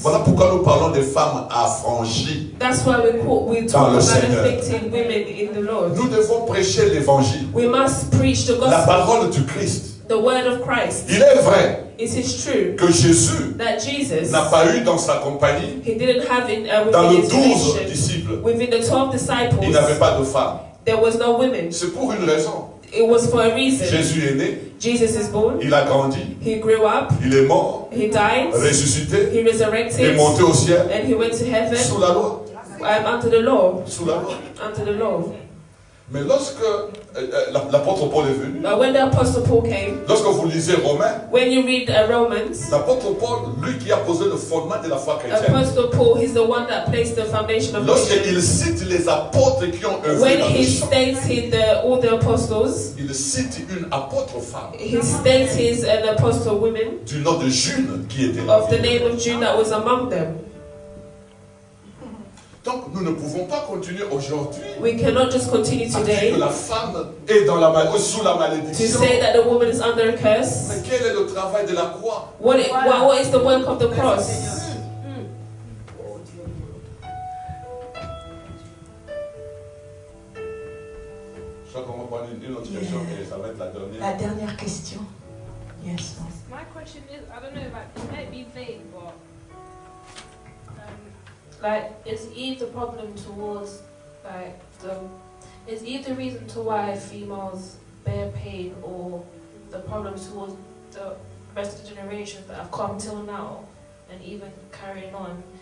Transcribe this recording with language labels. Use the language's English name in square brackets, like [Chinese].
[French] Voilà pourquoi nous parlons des femmes affranchies. [English] That's why we talk about afflicted women in the Lord. [French] Nous devons prêcher l'évangile, [English] We must preach the [French] la [English] gospel, [French] parole du Christ. [English] the word of Christ. [French] Il est vrai [English] It is true [French] que Jésus [English] that Jesus, [French] n'a pas eu dans sa compagnie, [English] he didn't have in [French] dans [English] within [French] les [English] his [French] 12 [English] nation, [French] disciples, [English] within the 12 [French] il n'avait [English] disciples, [French] pas de femmes. [English] there was no women. [French] C'est pour une raison. [English] It was for a reason. [French] Jésus est né, [English] Jesus is born. [French] il a grandi, [English] He grew up. [French] il est mort, [English] He died. [French] ressuscité, [English] He [French] il est [English] resurrected. [French] monté au ciel, [English] And he went to heaven [French] sous la loi. [English] under the law. [French] Sous la loi. [English] Under the law. [French] Mais lorsque l'apôtre Paul est venu, [English] But when the apostle Paul came, [French] lorsque vous lisez Romains, [English] when you read Romans, [French] l'apôtre Paul, lui qui a posé le fondement de la foi chrétienne, [English] Apostle Paul, he's the one that placed the foundation of Christianity. [French] lorsqu'il cite les apôtres qui ont œuvré [English] When [French] dans le [English] he [French] champ, [English] stated all the apostles, [French] il cite une apôtre femme [English] he stated an apostle woman [French] du nom de June qui était là. [English] of the name of Jude that was among them. [French] Donc nous ne pouvons pas continuer aujourd'hui [English] We cannot just continue [French] à dire [English] today [French] que la femme est dans sous la [English] to [French] malédiction. [English] say that the woman is under a curse. [French] Mais quel est le travail de la croix? [English] What is the work of the cross? [French] Je crois qu'on va prendre une autre question et ça va être la dernière. La dernière question. Yes. [English] My question is, I don't know, like, it might be vague, but Like, is Eve the problem towards, like, is Eve the reason to why females bear pain, or the problem towards the rest of the generations that have come till now, and even carrying on?